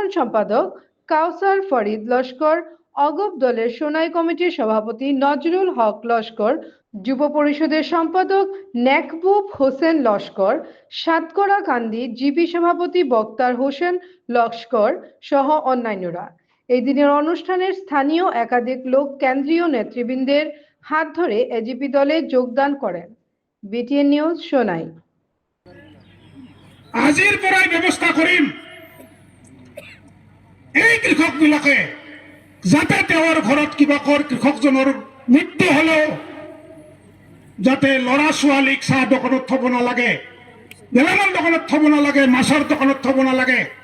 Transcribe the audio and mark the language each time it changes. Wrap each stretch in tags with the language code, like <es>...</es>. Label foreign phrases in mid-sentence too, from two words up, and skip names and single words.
<bn>সম্পাদক কাউসার ফরিদ লস্কর অগপ দলের সোনাই কমিটির সভাপতি নজরুল হক লস্কর যুব পরিষদের সম্পাদক নেকবুব হোসেন লস্কর সাতকড়াকান্দি জিপি সভাপতি বক্তার হোসেন লস্কর সহ অন্যান্যরা এই দিনের অনুষ্ঠানের স্থানীয় একাধিক লোক কেন্দ্রীয় নেতৃবৃন্দের হাত ধরে এজিপি দলে যোগদান করেন বিটিএন নিউজ সোনাই</bn> <as>আজিৰ পৰাই ব্যৱস্থা কৰিম এই কৃষকবিলাকে যাতে তেওঁৰ ঘৰত কিবা কৃষকজনৰ মৃত্যু হলেও যাতে ল'ৰা ছোৱালীক চাহ দোকানত থব নালাগে গেলামাল দোকানত থব নালাগে মাছৰ দোকানত থব নালাগে</as>